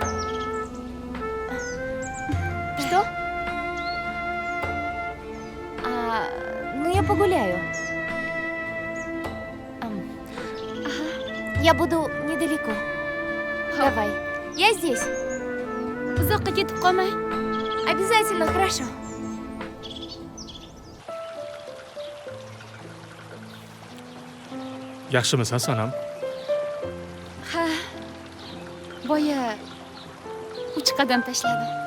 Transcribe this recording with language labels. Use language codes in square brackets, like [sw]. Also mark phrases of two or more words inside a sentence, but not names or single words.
[ru] Что? Ну, я погуляю. Ага. Я буду недалеко. Давай. Я здесь. [uz] Uzoqqa ketib qolmay. [ru] Обязательно, хорошо. [uz] Yaxshimisan, Sanam? Ha. Boya 3 qadam tashladim.